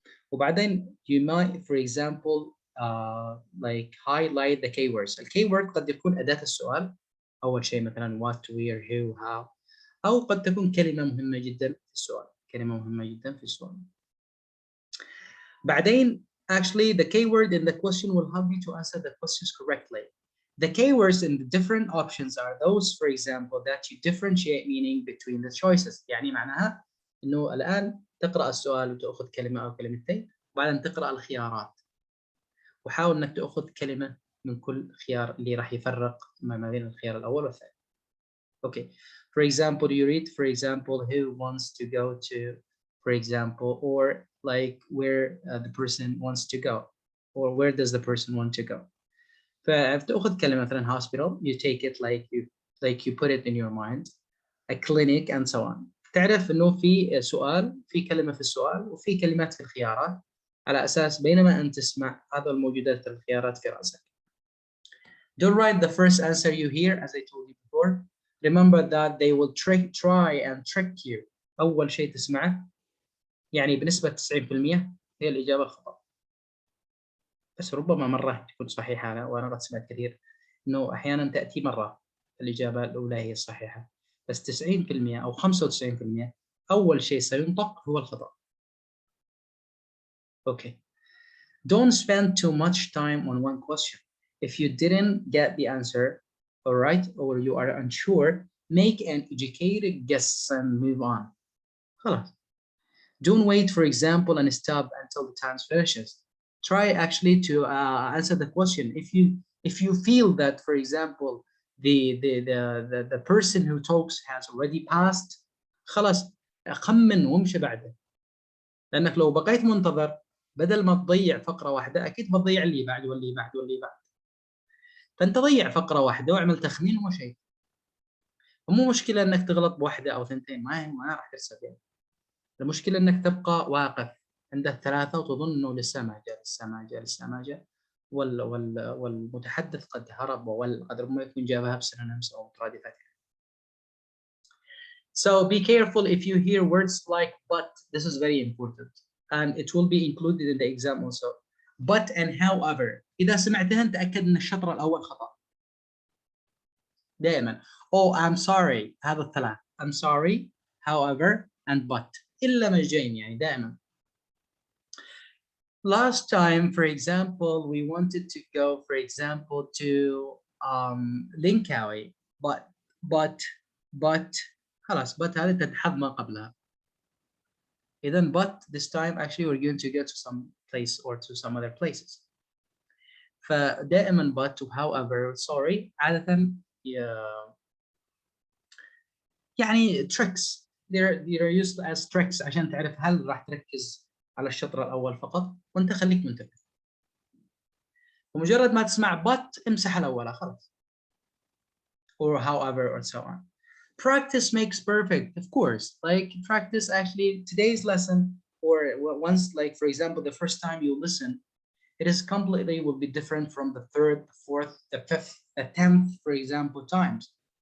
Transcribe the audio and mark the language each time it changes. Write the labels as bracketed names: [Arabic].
[Arabic] وبعدين [English] you might, for example, like highlight the keywords. [Arabic] الkeyword قد يكون أداة السؤال. أول شيء مثلا [English] what, where, who, how. [Arabic] أو قد تكون كلمة مهمة جدا في السؤال. كلمة مهمة جدا في السؤال. بعدين [English] actually the keyword in the question will help you to answer the questions correctly. The keywords in the different options are those, for example, that you differentiate meaning between the choices. [Arabic] يعني معناها إنه الآن تقرأ السؤال وتأخذ كلمة أو كلمتين، وبعدين تقرأ الخيارات وحاول إنك تأخذ كلمة من كل خيار اللي راح يفرق ما بين الخيار الأول والثاني. [English] Okay. For example, you read, for example, who wants to go to, for example, or like where the person wants to go, or where does the person want to go. [Arabic] فبتأخذ كلمة مثلا [English] hospital, you take it like you put it in your mind, a clinic and so on. [Arabic] تعرف إنه في سؤال، في كلمة في السؤال وفي كلمات في الخيارات، على أساس بينما أنت تسمع هذا الموجودات في الخيارات في رأسك. [English] Don't write the first answer you hear, as I told you before. Remember that they will try and trick you. [Arabic] أول شيء تسمعه يعني بنسبة 90% هي الإجابة الخطأ. بس ربما مرة تكون صحيحة، وأنا قد سمعت كثير إنه أحيانا تأتي مرة الإجابة الأولى هي الصحيحة، بس 90% أو 95% أول شيء سينطق هو الخطأ. [English] Okay. Don't spend too much time on one question. If you didn't get the answer, all right, or you are unsure, make an educated guess and move on. [Arabic] خلاص. [English] Don't wait, for example, and stop until the time finishes. Try actually to answer the question. If you feel that, for example, the person who talks has already passed, [Arabic] خلاص خمن وامشي بعده. لأنك لو بقيت منتظر بدل ما تضيع فقرة واحدة أكيد بتضيع اللي بعد واللي بعد واللي بعد. فأنت ضيع فقرة واحدة واعمل تخمين وشيء. مو مشكلة إنك تغلط بواحدة أو ثنتين، ما راح ترسب يعني. المشكلة إنك تبقى واقف عند الثلاثة وتظن إنه لسه ما جاء لسه ما جاء لسه ما جاء، والمتحدث قد هرب وقد ربما يكون جابها بسينونيمز أو مترادفات. [English] So be careful if you hear words like but. This is very important and it will be included in the exam also. But and however. [Arabic] إذا سمعتهن تأكد إن الشطر الأول خطأ. دائما. [English] Oh I'm sorry. [Arabic] هذا الثلاث. [English] I'm sorry, however, and but. [Arabic] إلا مجين يعني دائما. [English] Last time, for example, we wanted to go, for example, to Linkawi, but [Arabic] خلاص [English] but [Arabic] هذه تتحض ما قبلها. إذن [English] but this time actually we're going to go to some place or to some other places. [Arabic] فدائما [English] but however sorry [Arabic] عادة يعني [English] tricks they're used as tricks [Arabic] عشان تعرف هل راح تركز على الشطر الأول فقط وأنت خليك منتبه. ومجرد ما تسمع but امسح الأول خلاص. [English] Or however or so on. Practice makes perfect, of course. Like practice actually today's lesson or once like for example the first time you listen, it is completely will be different from the third, the fourth, the fifth, the 10th for example times.